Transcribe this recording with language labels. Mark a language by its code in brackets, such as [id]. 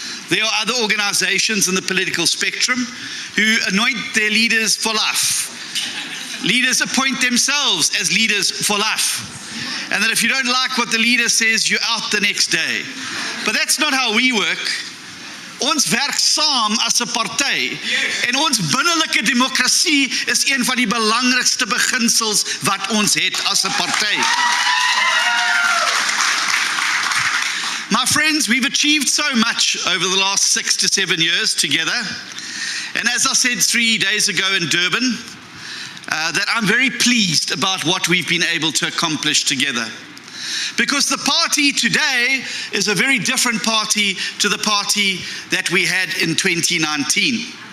[en] There are other organizations in the political spectrum who anoint their leaders for life. Leaders appoint themselves as leaders for life. And that if you don't like what the leader says, you're out the next day. But that's not how we work. [af] Ons werk saam as 'n party en ons binnelike demokrasie is een van die belangrikste beginsels wat ons het as 'n party. [en] My friends, we've achieved so much over the last 6 to 7 years together. And as I said 3 days ago in Durban, that I'm very pleased about what we've been able to accomplish together. Because the party today is a very different party to the party that we had in 2019.